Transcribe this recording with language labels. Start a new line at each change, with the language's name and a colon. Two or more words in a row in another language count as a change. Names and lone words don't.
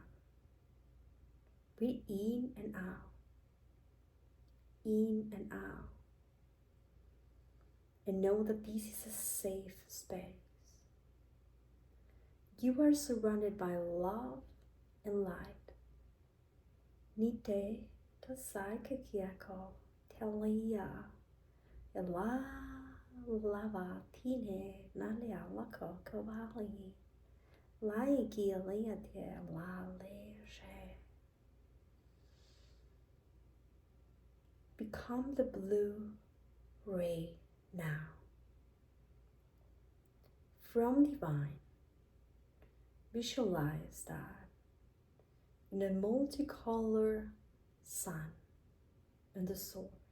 English: Breathe in and out, in and out, and know that this is a safe space. You are surrounded by love and light. Nite tasai kakiako telia ela lava tine nalia lako kavali laiki aliate la leje. Become the blue ray now. From divine, visualize that in a multicolor sun and the source.